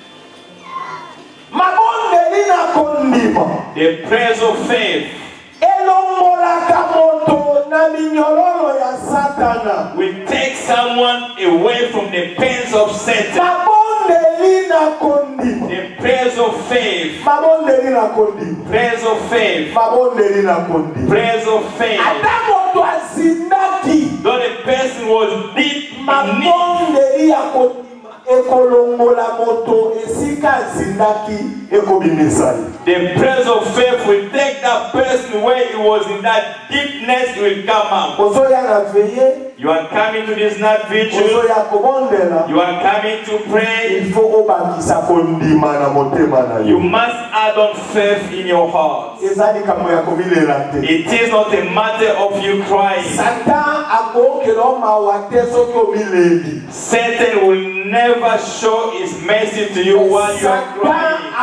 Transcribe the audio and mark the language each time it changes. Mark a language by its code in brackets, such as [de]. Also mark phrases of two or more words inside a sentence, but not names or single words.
[en] The prayers of faith will take someone away from the pains of Satan. The prayers of faith. Prayers of faith. Prayers of faith. though the person was deep in need, [ln] mabondeli ya kondima ekolongola moto esika zindaki ekobimisa. [en] The prayers of faith will take that person where he was in that deepness, he will come out. [ln] Ozoya na veye. [en] You are coming to this night vigil. You are coming to pray. You must add on faith in your heart. It is not a matter of you crying. Satan will never show his mercy to you while you are crying.